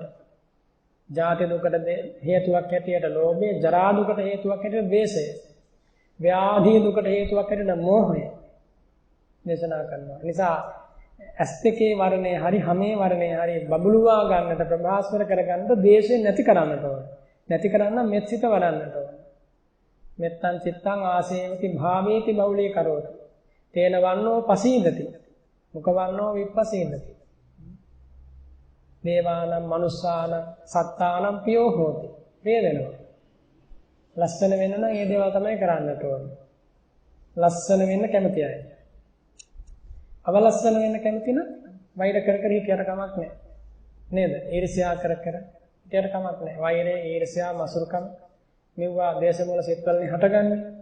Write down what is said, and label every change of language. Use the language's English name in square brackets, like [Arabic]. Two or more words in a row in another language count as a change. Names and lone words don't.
[Sinhala] ජාති දුකට හේතුවක් හැටියට ලෝභය, ජරා දුකට හේතුවක් හැටියට ද්වේෂය. ව්‍යාධි දුකට හේතුවක් හැටියට මෝහය දේශනා කරනවා. නිසා ඇස් දෙකේ වර්ණය හරි හැමේ වර්ණය හරි බබළුවා ගන්නට ප්‍රභාස්වර කරගන්න ද්වේෂය නැති කරන්නට ඕන. නැති කරන්න මෙත්සිත වඩන්නට ඕන. [Pali] මෙත්තං චිත්තං ආසේවති භාවේති බෞලී කරෝති. තේන වන්නෝ පසීදති. මුඛ වන්නෝ විප්පසීදති. දේවානම් මනුස්සානම් සත්තානම් පියෝ හෝති. [Sinhala] ප්‍රිය වෙනවා. ලස්සන වෙන්න නම් මේ දේවල් තමයි කරන්නට ඕනේ. ලස්සන වෙන්න කැමති අය. අවලස්සන වෙන්න කැමති නම් වෛර කර කර හිටියට කමක් නැහැ. නේද? ඊර්ෂ්‍යා කර කර හිටියට කමක් නැහැ. වෛරය, ඊර්ෂ්‍යා, මසුරුකම් මෙවුවා දේශමූල සිත්වලින් හටගන්නේ.